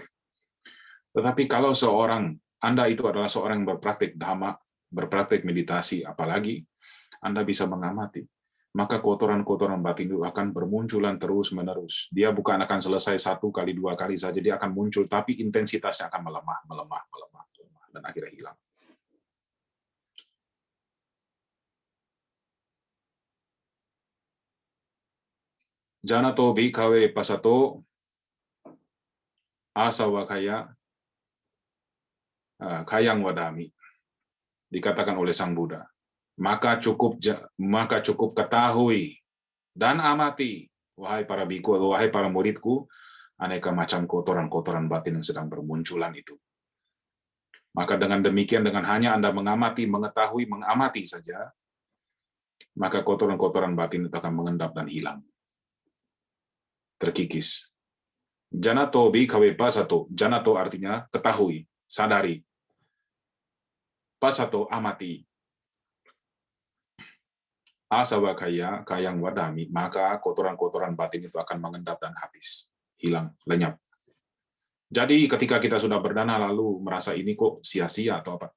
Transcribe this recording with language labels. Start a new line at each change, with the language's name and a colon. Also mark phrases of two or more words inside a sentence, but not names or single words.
Indonesian: Tetapi kalau Anda itu adalah seorang yang berpraktek dhamma, berpraktek meditasi, apalagi Anda bisa mengamati, maka kotoran-kotoran batin itu akan bermunculan terus-menerus. Dia bukan akan selesai 1 kali, 2 kali saja, dia akan muncul, tapi intensitasnya akan melemah, dan akhirnya hilang.
Pali: Janato bhikkhave pasato asawakaya kayang wadami,
Indonesian: dikatakan oleh Sang Buddha. Maka cukup ketahui dan amati, wahai para biku, wahai para muridku, aneka macam kotoran-kotoran batin yang sedang bermunculan itu. Maka dengan demikian, dengan hanya Anda mengamati, mengetahui, mengamati saja, maka kotoran-kotoran batin itu akan mengendap dan hilang. Terkikis.
Pali: Janato bhikkhave pasato.
Indonesian: Janato artinya ketahui, sadari. Pas atau amati.
Pali: Asawa kayang wadami,
Indonesian: maka kotoran-kotoran batin itu akan mengendap dan habis. Hilang, lenyap. Jadi ketika kita sudah berdana lalu merasa ini kok sia-sia atau apa?